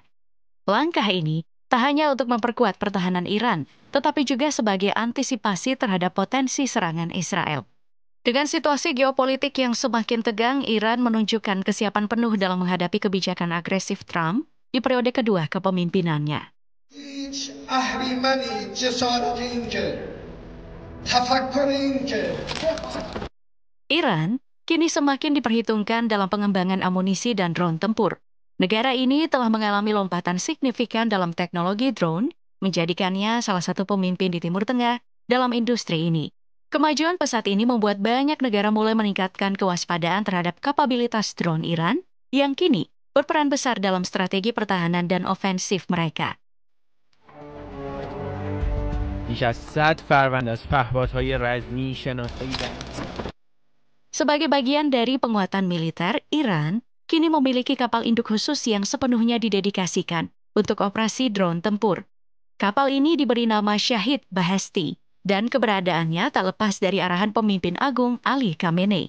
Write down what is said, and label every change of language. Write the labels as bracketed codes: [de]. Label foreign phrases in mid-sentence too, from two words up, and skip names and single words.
[id] Langkah ini tak hanya untuk memperkuat pertahanan Iran, tetapi juga sebagai antisipasi terhadap potensi serangan Israel. Dengan situasi geopolitik yang semakin tegang, Iran menunjukkan kesiapan penuh dalam menghadapi kebijakan agresif Trump di periode kedua kepemimpinannya. [fa] هیچ اهریمنی جسارت اینکه تفکر اینکه [id] Iran kini semakin diperhitungkan dalam pengembangan amunisi dan drone tempur. Negara ini telah mengalami lompatan signifikan dalam teknologi drone, menjadikannya salah satu pemimpin di Timur Tengah dalam industri ini. Kemajuan pesat ini membuat banyak negara mulai meningkatkan kewaspadaan terhadap kapabilitas drone Iran yang kini berperan besar dalam strategi pertahanan dan ofensif mereka. [fa] بیش از 100 فروند از پهپادهای رزمی شناسایی در [id] Sebagai bagian dari penguatan militer, Iran kini memiliki kapal induk khusus yang sepenuhnya didedikasikan untuk operasi drone tempur. Kapal ini diberi nama Shahid Beheshti, dan keberadaannya tak lepas dari arahan pemimpin agung Ali Khamenei.